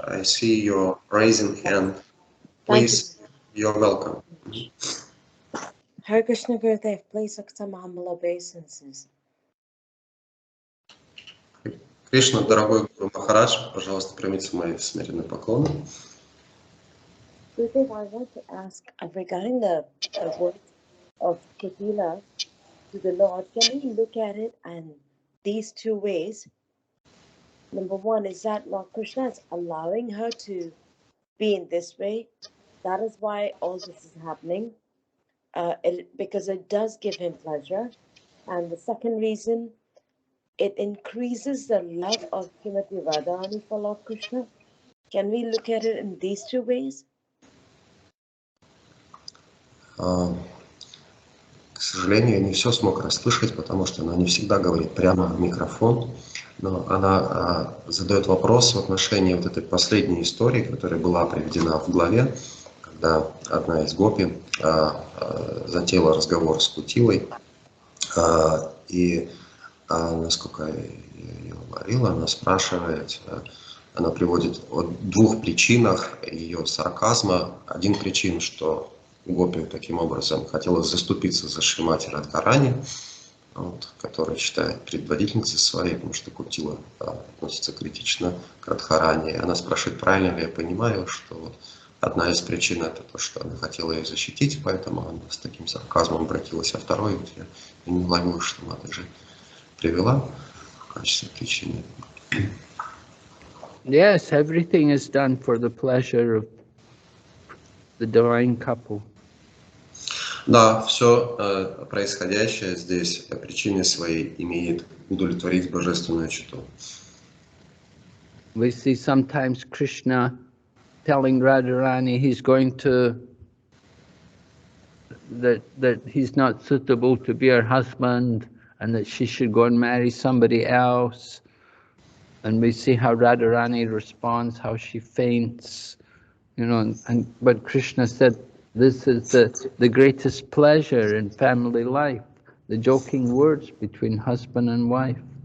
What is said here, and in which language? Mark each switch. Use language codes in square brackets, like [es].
[en] I see your raising hand. Please, you're welcome. Hare Krishna Gurudev, please accept my humble obeisances. [ru] Кришна, дорогой Гуру Махарадж, пожалуйста, примите мои смиренные поклоны. [en] Gurudev, I want to ask regarding the words of Kotila to the Lord, can we look at it and these two ways? Number one is that Lord Krishna is allowing her to be in this way, that is why all this is happening, because it does give him pleasure. And the second reason, it increases the love of Srimati Radharani for Lord Krishna. Can we look at it in these two ways? [ru] К сожалению, я не все смог расслышать, потому что она не всегда говорит прямо в микрофон, но она задает вопрос в отношении вот этой последней истории, которая была приведена в главе, когда одна из гопи затеяла разговор с Кутилой, и насколько я говорил, она спрашивает, она приводит о двух причинах ее сарказма. Один причин, что гопи таким образом хотела заступиться за Шримати Радхарани, которая считает предводительницей своей, потому что Кутила относится критично к Радхарани. И она спрашивает, правильно ли я понимаю, что одна из причин это то, что она хотела ее защитить, поэтому она с таким сарказмом обратилась, а второй, я не уловил, что она даже привела в качестве причины. [en] Yes, everything is done for the pleasure of the divine couple. [ru] Да, все происходящее здесь причиной своей имеет удовлетворить божественную читу. [en] We see sometimes Krishna telling Radharani he's going to, that he's not suitable to be her husband and that she should go and marry somebody else. And we see how Radharani responds, how she faints, but Krishna said, this is the greatest pleasure in family life, the joking words between husband and wife.